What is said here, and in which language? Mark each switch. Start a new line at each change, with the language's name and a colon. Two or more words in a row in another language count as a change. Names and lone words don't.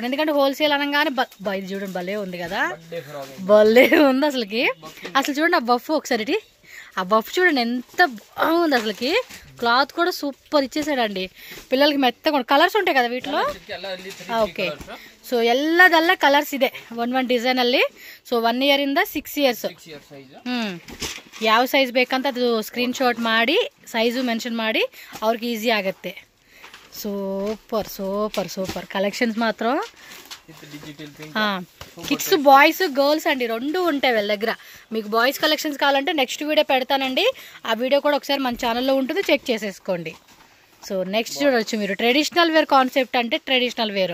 Telugu: ఎందుకంటే హోల్సేల్ అనగానే ఇది చూడండి భలే ఉంది కదా, భలే ఉంది అసలుకి. అసలు చూడండి ఆ బఫ్ ఒకసారి, ఆ బఫ్ చూడండి ఎంత బాగుంది అసలుకి. క్లాత్ కూడా సూపర్ ఇచ్చేసాడండి, పిల్లలకి మెత్తగా. కలర్స్ ఉంటాయి కదా వీటిలో. ఓకే, సో
Kannada: ಎಲ್ಲದೆಲ್ಲ ಕಲರ್ಸ್ ಇದೆ, one ಡಿಸೈನ್ ಅಲ್ಲಿ. ಸೊ 1 year ಇಂದ 6 years ಯಾವ ಸೈಜ್ ಬೇಕಂತ ಅದು
English: screen shot
Kannada: ಮಾಡಿ ಸೈಜು ಮೆನ್ಷನ್ ಮಾಡಿ ಅವ್ರಿಗೆ ಈಸಿ ಆಗುತ್ತೆ.
English: super super super collections మాత్రం. kids boys girls
Telugu: అండి రెండు ఉంటాయి వీళ్ళ దగ్గర. మీకు
English: boys collections
Telugu: కావాలంటే
English: next video
Telugu: పెడతానండి, ఆ వీడియో కూడా ఒకసారి మన ఛానల్లో ఉంటుంది, చెక్ చేసేసుకోండి.
English: so next
Telugu: చూడవచ్చు మీరు
English: traditional wear concept
Telugu: అంటే
English: traditional wear.